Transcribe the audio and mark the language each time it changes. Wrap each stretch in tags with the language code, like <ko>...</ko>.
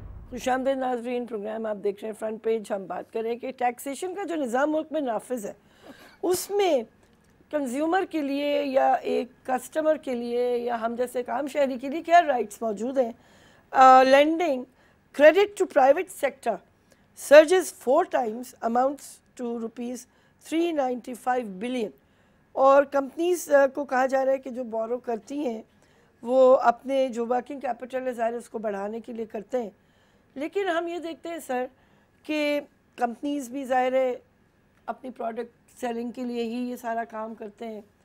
<ur>خوش آمدید ناظرین, پروگرام آپ دیکھ رہے ہیں فرنٹ پیج. ہم بات کریں کہ ٹیکسیشن کا جو نظام ملک میں نافذ ہے اس میں کنزیومر کے لیے یا ایک کسٹمر کے لیے یا ہم جیسے ایک عام شہری کے لیے کیا رائٹس موجود ہیں,</ur> <en>lending credit to private sector surges 4 times, amounts to rupees 395 billion.</en> <ur>اور کمپنیز کو کہا جا رہا ہے کہ جو بورو کرتی ہیں وہ اپنے جو ورکنگ کیپٹل ہے ظاہر اس کو بڑھانے کے لیے کرتے ہیں، لیکن ہم یہ دیکھتے ہیں سر کہ کمپنیز بھی ظاہر ہے اپنی پروڈکٹ سیلنگ کے لیے ہی یہ سارا کام کرتے ہیں.</ur>